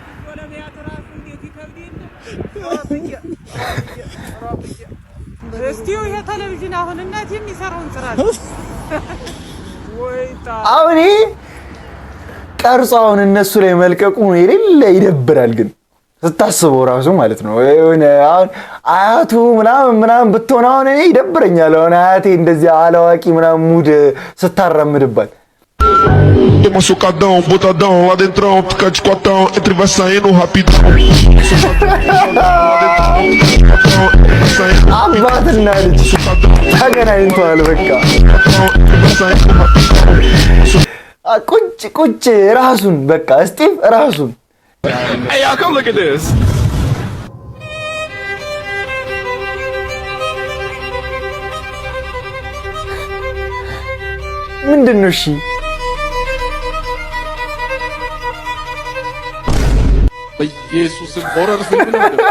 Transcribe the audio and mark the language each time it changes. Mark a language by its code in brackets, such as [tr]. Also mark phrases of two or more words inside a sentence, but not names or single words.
[am] እስቲው ይሄ ቴሌቪዥን አሁን እናት የሚሰራውን ስራ ወይታ አሁን ቀርጻውን እነሱ ላይ መልቀቁ የሌለ ይደብራል። ግን ስታስበው ራሱ ማለት ነው የሆነ አሁን አያቱ ምናምን ብትሆን አሁን እኔ ይደብረኛል። አሁን አያቴ እንደዚህ አላዋቂ ምናምን ሙድ ስታራምድባት [pt] Machucadão, botadão, lá dentro fica de cotão, entre vai saindo rapidão. [am] አባትና ልጅ ተገናኝተዋል። በቃ ቁጭ ራሱን በቃ ስቲቭ ራሱን [en] Hey, y'all come look at this. [am] ምንድን ነው? እሺ ኢየሱስን ሆረር ፊልም ነው።